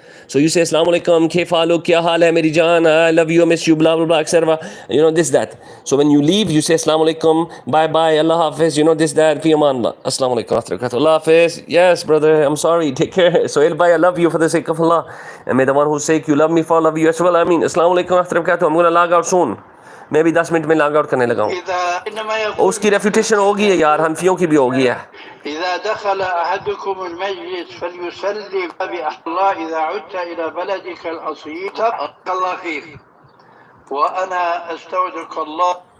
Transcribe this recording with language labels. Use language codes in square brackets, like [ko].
[en] So you say assalamu alaikum, [ar] kayf haluk, [hi] kya haal hai meri jaan, [en] I love you, I miss you, blah blah blah, etc. You know, this that. So when you leave, you say assalamu alaikum, bye bye, Allah Hafiz, you know, this that, [ar] fi aman Allah. [en] Assalamu alaikum, Allah Hafiz. Yes brother, I'm sorry, take care. So bye, I love you for the sake of Allah, and may the one whose sake you love me for love you as well. I mean, assalamu alaikum, I'm going to log out soon. [hi] मैं भी 10 minute में log out करने लगा हूँ. उसकी refutation होगी है यार, हनफियों की भी होगी है. [ar] إذا دخل أحدكم المجلس فليسلم بالله إذا عدت إلى بلدك الأصيل تبارك الله فيك وأنا أستودعك الله.